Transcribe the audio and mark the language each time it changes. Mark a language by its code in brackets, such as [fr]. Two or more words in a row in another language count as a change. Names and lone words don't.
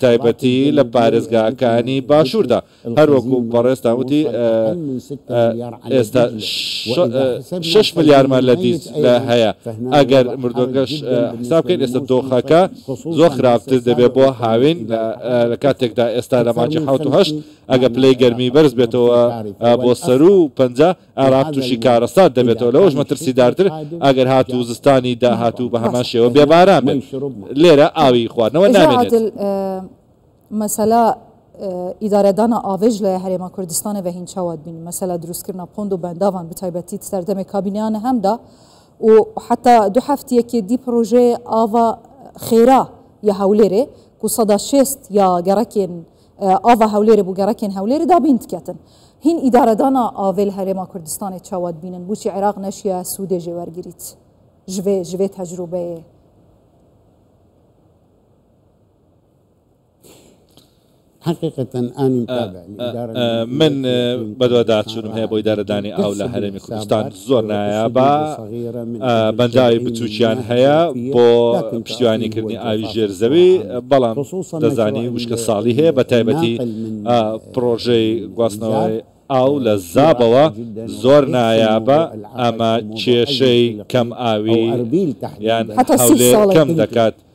[ckb] تایبەتی لە پارێزگاکانی باشووردا هەروەکو بەڕێستا وتی ئێستا 6 ملیارمان لە دیجلە هەیە ئەگەر مردۆکەش حساب بکەین ئێستا دۆخەکە زۆر خراپتر دەبێت بۆ هاوین لە کاتێکدا ئێستا لە ماچی 1970 ئەگە پلەی گەرمی بەرز بێتەوە بۆ سەر و پەنجا عێراق تووشی کارەسات دەبێتەوە لەوەش مەترسیدارتر ئەگەر هاتوو زستانی داهاتوو بە هەمان شێوە بێباران بێت لێرە ئاوی خواردنەوە نامێنێت [ku] مەسەلا ئیدارەدانە ئاوێژ لە هەرێما کوردستانە بە هین چاوات بین مەسەلا دروستکردنا پۆند و بەنداوان بتایبەتی سەردەمێ کابینیانە هەمدا و حتا دو هەفتەیەکی دی پرۆژێ ئاوا خێرا یا هەولێرێ ku sada şêst ya gerekên ava hewlêrê bû gerekên hewlêrê da bîn diketin. Hîn îdaredana avê li Herêma Kurdistanê çawa dibînin bûçî Iraq neşiya Sûdê jê wergirît ji vê tecrûbeyê. [ar] حقيقة أنا متابع [ckb] من بەدوادات چوونم هەیە بۆ ئیدارەدانی ئاو لە هەرێمی کوردستان زۆر نایابە بەنداوی بچووکیان هەیە بۆ پشتیوانیکردنی ئاوی ژێرزەوی بەڵام دەزانی وشکە ساڵی هەیە بە تایبەتی پرۆژەی گواستنەوەی ئاو لە زابەوە زۆر نایابە ئەمە کێشەی کەم ئاوی یان هەولێر کەم دەکات